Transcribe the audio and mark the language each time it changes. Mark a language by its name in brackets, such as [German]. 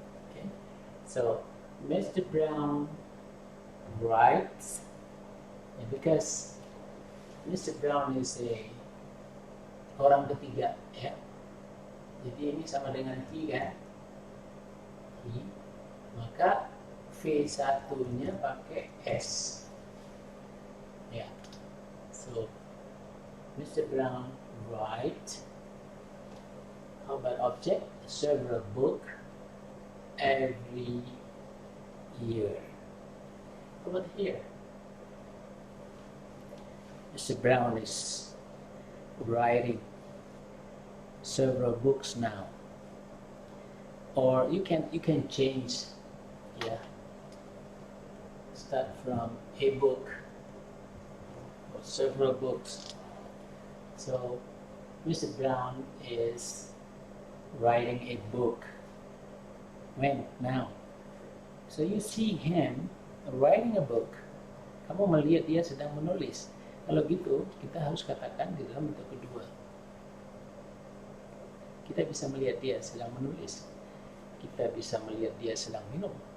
[English] Okay, so Mr. Brown writes, because Mr. Brown is [Indonesian] orang ketiga ya. Jadi ini sama dengan he kan? He. Maka V1-nya pakai S. Ya. [English] So Mr. Brown write. How about object? Several book every year. How about here? Mr. Brown is writing several books now. Or you can change, yeah. Start from a book or several books. So Mr. Brown is writing a book. When? Now. So you see him writing a book. [Indonesian] Kamu melihat dia sedang menulis. Kalau gitu, kita harus katakan di dalam bentuk kedua. Kita bisa melihat dia sedang menulis. Kita bisa melihat dia sedang minum.